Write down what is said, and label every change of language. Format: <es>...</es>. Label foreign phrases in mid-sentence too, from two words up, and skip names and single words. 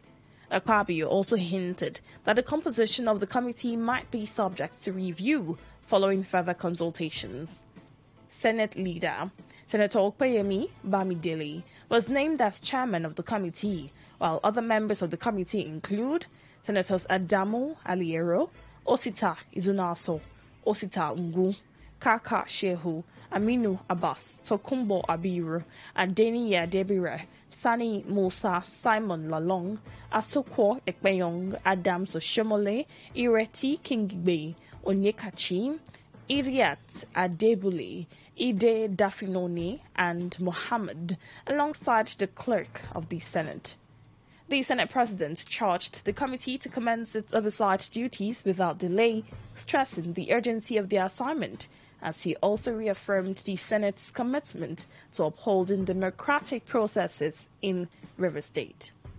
<en>Akpabio also hinted that the composition of the committee might be subject to review following further consultations. Senate leader Senator Okpeyemi Bamidele was named as chairman of the committee, while other members of the committee include Senators Adamu Aliero, Osita Izunaso, Osita Ngu, Kaka Shehu, Aminu Abbas, Tokumbo Abiru, Adeni Yadebire, Sani Musa, Simon Lalong, Asokwo Ekpeyong, Adams Oshomole, Ireti Kingbe, Onyekachi, Iriat Adebule, Ide Dafinoni, and Mohammed, alongside the clerk of the Senate. The Senate President charged the committee to commence its oversight duties without delay, stressing the urgency of the assignment, as he also reaffirmed the Senate's commitment to upholding democratic processes in River State.</en>